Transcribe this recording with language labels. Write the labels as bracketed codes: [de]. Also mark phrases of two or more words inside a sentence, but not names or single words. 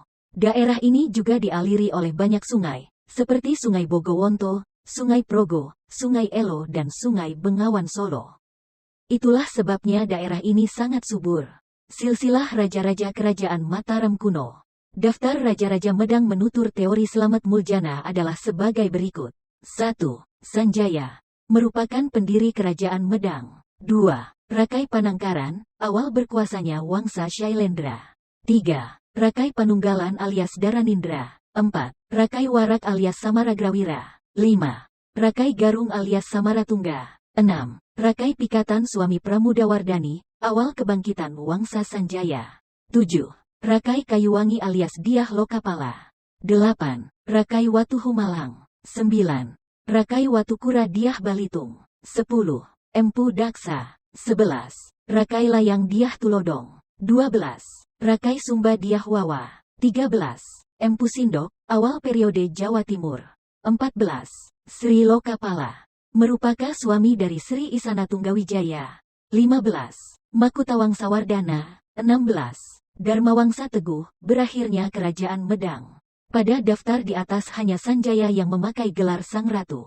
[id] Daerah ini juga dialiri oleh banyak sungai, seperti Sungai Bogowonto, Sungai Progo, Sungai Elo, dan Sungai Bengawan Solo. Itulah sebabnya daerah ini sangat subur. Silsilah Raja-Raja Kerajaan Mataram kuno. Daftar Raja-Raja Medang menutur teori Slamet Muljana adalah sebagai berikut. 1. Sanjaya merupakan pendiri Kerajaan Medang. 2. Rakai Panangkaran, awal berkuasanya Wangsa Shailendra. 3. Rakai Panunggalan alias Daranindra. 4. Rakai Warak alias Samaragrawira. 5. Rakai Garung alias Samaratungga. 6. Rakai Pikatan suami Pramudawardhani, awal kebangkitan Wangsa Sanjaya. 7. Rakai Kayuwangi alias Dyah Lokapala. 8. Rakai Watuhumalang. 9. Rakai Watukura Dyah Balitung. 10. Empu Daksa. 11. Rakai Layang Dyah Tulodong. 12. Rakai Sumba Dyahwawa. 13. Empu Sindok, awal periode Jawa Timur. 14. Sri Lokapala, merupakan suami dari Sri Isana Tunggawijaya. 15. Makutawangsawardhana. 16. Dharmawangsa Teguh, berakhirnya Kerajaan Medang. Pada daftar di atas hanya Sanjaya yang memakai gelar Sang Ratu.